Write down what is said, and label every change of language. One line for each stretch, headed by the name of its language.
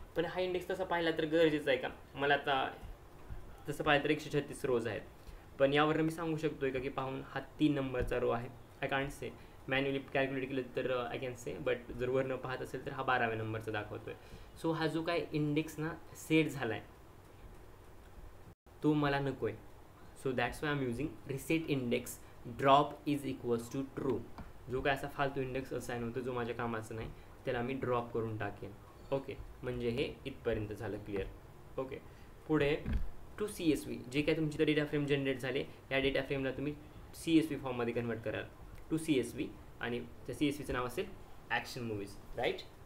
Marathi: पण हा इंडेक्स तसा पाहिला तर गरजेचं आहे का? मला आता तसं पाहिलं तर 136 रोज आहेत, पण यावर मी सांगू शकतोय का की पाहून हा 3 नंबरचा रो आहे?
English: I can't say.
Marathi: Manually calculate केलं तर
English: I can say, but
Marathi: जर वरनं पाहत असेल तर हा 12व्या नंबरचा दाखवतोय. सो हा जो काय इंडेक्स ना सेट झाला आहे तो मला नको आहे.
English: So that's why I am using reset index drop is equals to true.
Marathi: जो काय असा फालतू इंडेक्स असाईन होतो जो माझ्या कामाचं नाही त्याला मी ड्रॉप करून टाकेन. ओके, म्हणजे हे इथपर्यंत झालं क्लिअर. ओके, पुढे टू CSV जे काय तुमची डेटा फ्रेम जनरेट झाले, या डेटा फ्रेमला तुम्ही CSV फॉर्ममध्ये कन्वर्ट कराल टू CSV, आणि त्या CSVचं नाव असेल ॲक्शन मूवीज, राईट.